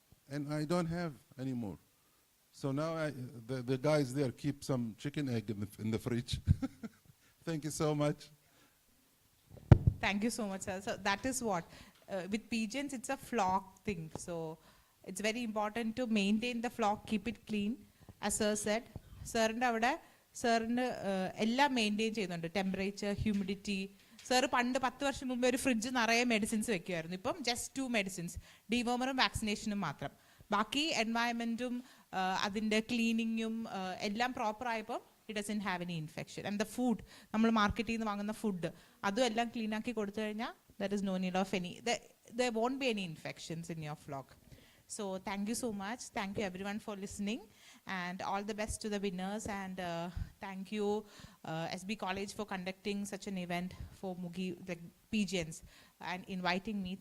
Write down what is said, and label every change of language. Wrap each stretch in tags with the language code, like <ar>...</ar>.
<en>And I don't have anymore. So now the guys there keep some chicken egg in the fridge. Thank you so much. Thank you so much, sir. So that is what, with pigeons, it's a flock thing. So it's very important to maintain the flock, keep it clean. As sir said, sir and avada</en> <ml>സാറിന് എല്ലാം maintain ചെയ്യുന്നുണ്ട്, temperature, humidity. Sir പണ്ട് 10 വർഷം മുമ്പ് ഒരു fridge നിറയെ medicines വെക്കുമായിരുന്നു. ഇപ്പം just 2 medicines, ഡിവോമറും വാക്സിനേഷനും മാത്രം. ബാക്കി എൻവയൺമെൻറ്റും അതിൻ്റെ ക്ലീനിങ്ങും എല്ലാം പ്രോപ്പർ ആയപ്പോൾ</ml> <en>It doesn't have any infection. And the food,</en> <ml>നമ്മൾ മാർക്കറ്റിൽ നിന്ന് വാങ്ങുന്ന ഫുഡ് അതും എല്ലാം ക്ലീൻ ആക്കി കൊടുത്തു കഴിഞ്ഞാൽ</ml> <en>There is no need of any, there won't be any infections in your flock. So thank you so much. Thank you everyone for listening, and all the best to the winners. And thank you SB College for conducting such an event for Mookee, the Pigeons, and inviting me.</en>